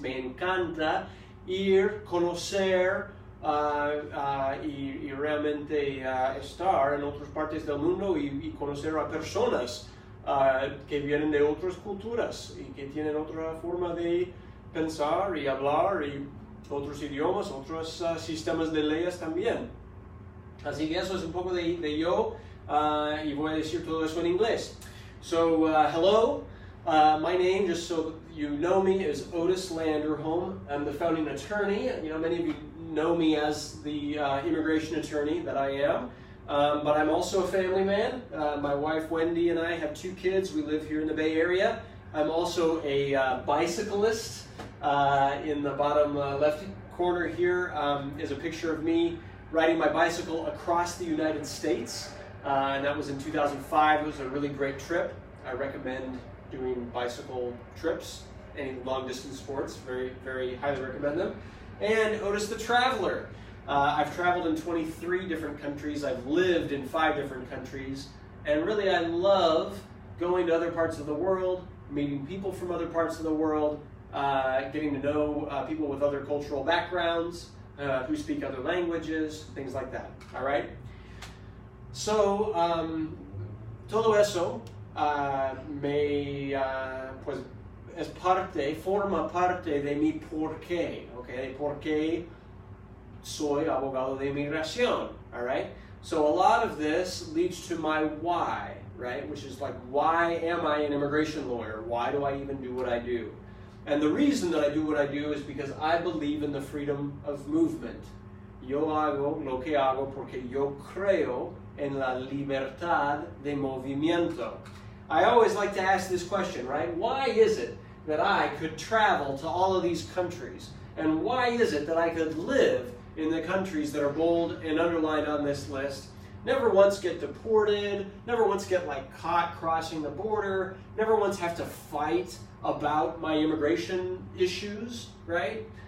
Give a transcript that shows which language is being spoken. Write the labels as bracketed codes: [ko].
[es] Me encanta ir, conocer y realmente estar en otras partes del mundo y conocer a personas que vienen de otras culturas y que tienen otra forma de pensar y hablar y otros idiomas, otros sistemas de leyes también. Así que eso es un poco de yo y voy a decir todo eso en inglés. [en] So, hello, my name, just so you know me, is Otis Landerholm. I'm the founding attorney. You know, many of you know me as the immigration attorney that I am. But I'm also a family man. My wife Wendy and I have 2 kids. We live here in the Bay Area. I'm also a bicyclist. In the bottom left corner here is a picture of me riding my bicycle across the United States, and that was in 2005. It was a really great trip. I recommend doing bicycle trips, any long-distance sports, very, very highly recommend them. And Otis the Traveler. I've traveled in 23 different countries. I've lived in 5 different countries, and really I love going to other parts of the world, meeting people from other parts of the world, getting to know people with other cultural backgrounds, who speak other languages, things like that. All right? [es] So, todo eso pues forma parte de mi porqué, okay? Porque soy abogado de inmigración, [en] all right? So a lot of this leads to my why, right? Which is like, why am I an immigration lawyer? Why do I even do what I do? And the reason that I do what I do is because I believe in the freedom of movement. [es] Yo hago lo que hago porque yo creo en la libertad de movimiento. [en] I always like to ask this question, right? Why is it that I could travel to all of these countries? And why is it that I could live in the countries that are bold and underlined on this list, never once get deported, never once get caught crossing the border, never once have to fight about my immigration issues, right?